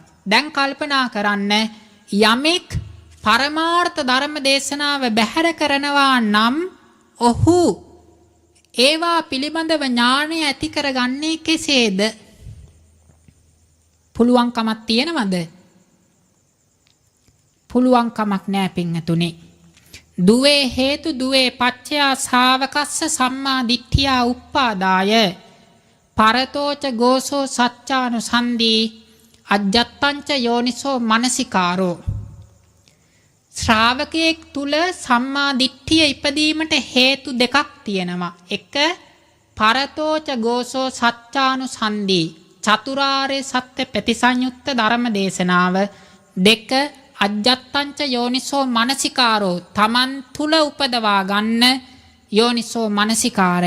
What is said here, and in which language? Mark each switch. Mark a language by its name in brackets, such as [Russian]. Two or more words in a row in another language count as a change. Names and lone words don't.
[Sinhala] දැන් කල්පනා කරන්න යමෙක් පරමාර්ථ ධර්ම දේශනාව බැහැර කරනවා නම් ඔහු ඒවා පිළිබඳව ඥානය ඇති කරගන්නේ කෙසේද? පුළුවන්කමක් තියෙනවද? පුළුවන්කමක් නැහැ පින්වතුනි. [Pali] දුවේ හේතු දුවේ පච්චයා ශාවකස්ස සම්මා දිට්ඨියා උප්පාදාය පරතෝච ගෝසෝ සච්චානුසන්දී අජ්ජත්තංච යෝනිසෝ මනසිකාරෝ. [Sinhala] ශ්‍රාවකයෙක් තුල සම්මා දිට්ඨිය ඉපදීමට හේතු දෙකක් තියෙනවා. 1. [Pali] පරතෝච ගෝසෝ සච්චානුසන්දී [Sinhala] චතුරාර්ය සත්‍ය ප්‍රතිසංයුක්ත ධර්ම දේශනාව. 2. [Pali] අජ්ජත්තංච යෝනිසෝ මනසිකාරෝ [Sinhala] තමන් තුල උපදවා ගන්න යෝනිසෝ මනසිකාරය.